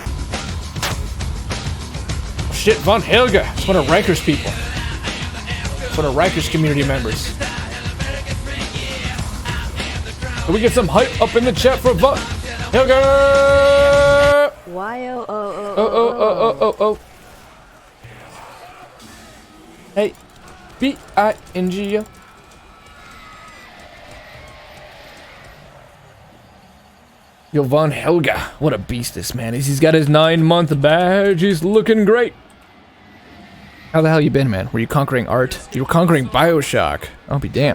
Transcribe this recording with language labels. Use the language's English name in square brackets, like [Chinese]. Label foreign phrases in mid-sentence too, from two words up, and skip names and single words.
[English] Shit, Von Helga. It's one of Riker's people. It's one of Riker's community members. Can we get some hype up in the chat for Von Helga? Y-O-O-O-O-O. Hey, B-I-N-G-O. Yo, Von Helga. What a beast this man is. He's got his 9-month badge. He's looking great. How the hell you been, man? Were you conquering art? You were conquering Bioshock. I'll be damned.